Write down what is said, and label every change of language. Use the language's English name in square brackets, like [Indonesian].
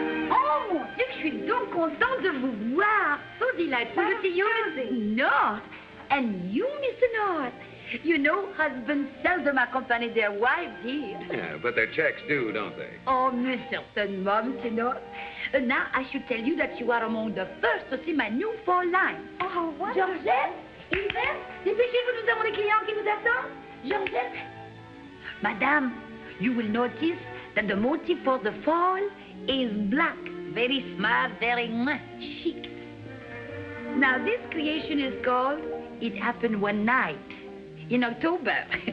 [French] Oh, mon Dieu, je suis donc contente de vous voir. [English] So delightful to see you, Mrs. North. And you, Mr. North. You know, husbands seldom accompany their wives here. Yeah, but their checks do, don't they? [French] Oh, mais certainement, Mr. North. [English] Now, I should tell you that you are among the first to see my new fall line. Oh, what? [French] Georgette, Yvette, dépêchez-vous, nous avons des clients qui nous attendent. Georgette. [English] Madame, you will notice that the motif for the fall is black. Very smart, very chic. Now, this creation is called It Happened One Night. In October.